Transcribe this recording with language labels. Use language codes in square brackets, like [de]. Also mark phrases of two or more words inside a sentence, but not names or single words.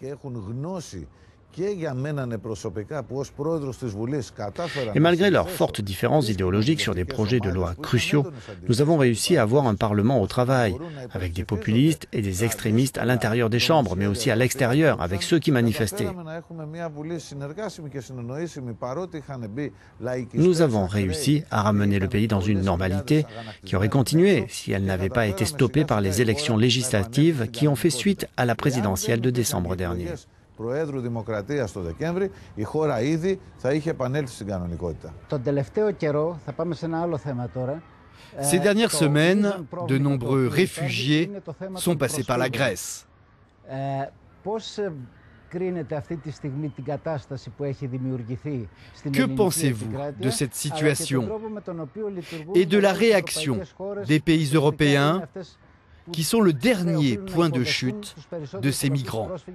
[fr] Et malgré leurs fortes différences idéologiques sur des projets de loi cruciaux, nous avons réussi à avoir un Parlement au travail, avec des populistes et des extrémistes à l'intérieur des chambres, mais aussi à l'extérieur, avec ceux qui manifestaient. Nous avons réussi à ramener le pays dans une normalité qui aurait continué si elle n'avait pas été stoppée par les élections législatives qui ont fait suite à la présidentielle de décembre dernier. [el] Προέδρου Δημοκρατίας το Δεκέμβρη, η χώρα ήδη θα είχε επανέλθει στην κανονικότητα. Τον τελευταίο καιρό, θα πάμε σε ένα άλλο θέμα τώρα. [fr] Ces dernières semaines, de nombreux réfugiés sont passés par la Grèce. Que pensez-vous de cette situation et de la réaction des pays européens qui sont le dernier point de chute de ces migrants?